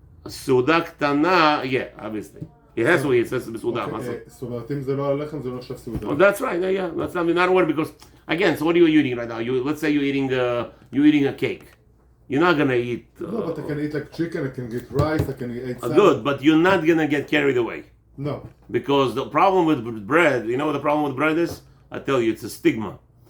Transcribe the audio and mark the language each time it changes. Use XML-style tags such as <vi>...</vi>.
<he>סעודה קטנה,</he> <en>yeah, obviously. It has to be, it says בסעודה.</en> <he>זאת אומרת, אם זה לא על הלחם, זה לא נחשב סעודה.</he> <en>Well, that's right, yeah. That's not a word, because, again, so what are you eating right now? Let's say you're eating a cake. You're not going to eat... No, but I can eat like chicken, I can get rice, I can eat salad. Good, but you're not going to get carried away. No. Because the problem with bread, you know what the problem with bread is? I tell you, it's a stigma.</en>